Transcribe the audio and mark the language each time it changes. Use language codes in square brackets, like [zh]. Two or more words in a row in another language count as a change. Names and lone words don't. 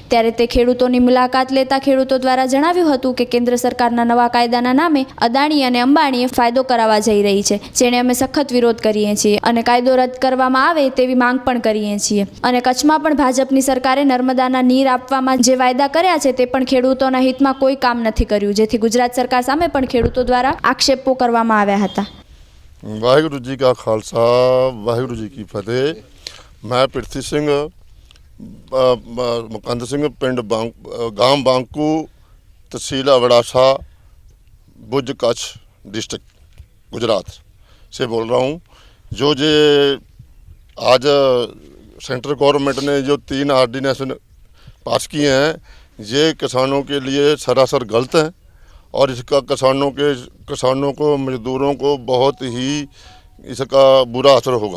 [gu] ત્યારે તે ખેડૂતોની મુલાકાત લેતા ખેડૂતો દ્વારા જણાવ્યું હતું કે કેન્દ્ર સરકારના નવા કાયદાના નામે અદાણી અને અંબાણીએ ફાયદો કરાવવા જઈ રહી છે, જેને અમે સખત વિરોધ કરીએ છીએ અને કાયદો રદ કરવામાં આવે તેવી માંગ પણ કરીએ છીએ। અને કચ્છમાં પણ ભાજપની સરકારે નર્મદાના નીર આપવામાં જે વાયદા કર્યા છે તે પણ ખેડૂતોના હિતમાં કોઈ કામ નથી કર્યું, જેથી ગુજરાત સરકાર સામે પણ ખેડૂતો દ્વારા આક્ષેપો કરવામાં આવ્યા હતા। [hi] वाहिगुरु जी का खालसा वाहिगुरु जी की फतेह। मैं पृथ्वी सिंह मुकंद सिंह पिंड गांव बांकू तहसील अबड़ासा भुज कच्छ डिस्ट्रिक्ट गुजरात से बोल रहा हूँ। जो जे आज [en] central government [hi] ने जो 3 ऑर्डिनेशन पास किए हैं, ये किसानों के लिए सरासर गलत हैं और इसका किसानों को मजदूरों को बहुत ही इसका बुरा असर होगा।